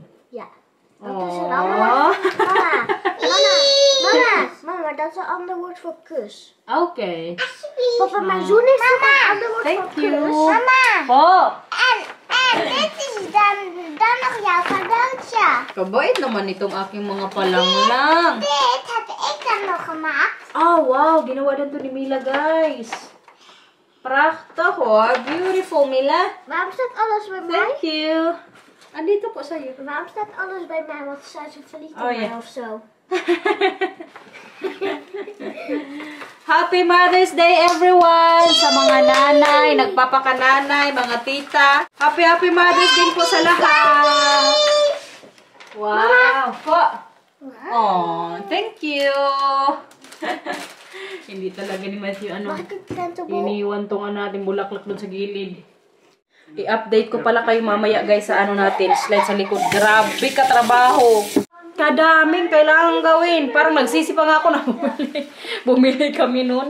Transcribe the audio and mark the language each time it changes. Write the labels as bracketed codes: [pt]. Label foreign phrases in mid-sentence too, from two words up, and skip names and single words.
[nl] Ja. Dat is een Oh. ander woord. Mama, dat is een ander woord voor kus. Oké. Papa, maar zoen is toch een ander woord [en] Thank [nl] voor [en] you. [nl] kus? Mama. [tl] Po. [nl] En dit is dan nog jouw cadeautje. [tl] Kabait naman itong aking mga palanglang. [nl] Dit heb ik dan nog gemaakt. [en] Oh, wow. [tl] Ginawa din to ni Mila, guys. [nl] Prachtig, hoor. Beautiful, Mila. Waarom staat alles bij mij? [en] Thank you. [tl] Andito po sa'yo. [nl] Waarom staat alles bij mij? Want ze zijn zo verliefd op Oh, mij ja. of zo. [en] Happy Mother's Day, everyone! [tl] Sa mga nanay, nagpapakananay, mga tita. Happy Mother's Day po sa lahat. Wow. Po. [en] Oh, thank you. [tl] Hindi talaga ni Matthew Bakit ganito po? iniwan tong natin bulaklak doon sa gilid. I-update ko pala kayo mamaya guys sa natin, slide sa likod. Grabe ka trabaho. Kadaming kailangan gawin. Parang nagsisi pa nga ako na bumili kami nun.